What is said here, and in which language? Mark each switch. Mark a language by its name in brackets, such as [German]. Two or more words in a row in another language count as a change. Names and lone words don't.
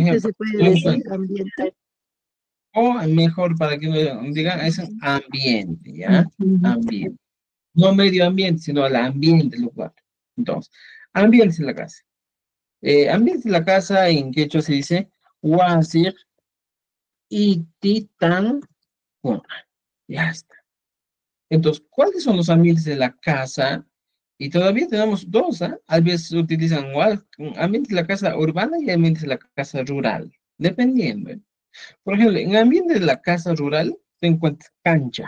[Spanish] Ambiente ejemplo, se puede yo decir, encuentro, ambiente. o mejor para que me digan, es un ambiente, ¿ya? Ujú. Ambiente. No medio ambiente, sino el ambiente del lugar. Entonces, ambiente en la casa. Ambiente en la casa en quechua se dice [Quechua] wasir ititan kuna. [Spanish] Ya está. Entonces, ¿cuáles son los ambientes de la casa? Y todavía tenemos dos, ¿ah? A veces utilizan igual, ambientes de la casa urbana y ambientes de la casa rural, dependiendo. ¿Eh? Por ejemplo, en ambiente de la casa rural se encuentra cancha.